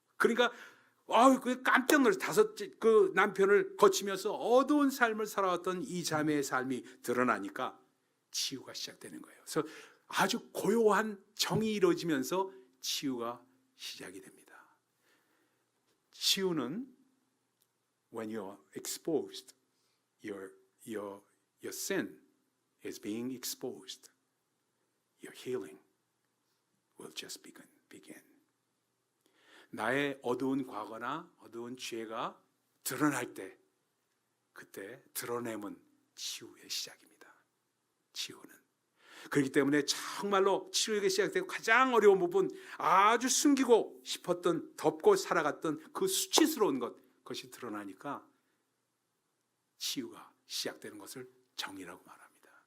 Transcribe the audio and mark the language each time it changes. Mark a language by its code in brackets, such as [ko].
[ko] 그러니까 그 깜짝 놀라서 그 남편을 거치면서 어두운 삶을 살아왔던 이 자매의 삶이 드러나니까 치유가 시작되는 거예요. 그래서 아주 고요한 정이 이루어지면서 치유가 시작이 됩니다. 치유는 [en] when you are exposed, your sin is being exposed. Your healing will just begin. [ko] 나의 어두운 과거나 어두운 죄가 드러날 때, 그때 드러냄은 치유의 시작입니다. 치유는. 그렇기 때문에 정말로 치유가 시작되고 가장 어려운 부분, 아주 숨기고 싶었던, 덮고 살아갔던 그 수치스러운 그것이 드러나니까 치유가 시작되는 것을 정의라고 말합니다.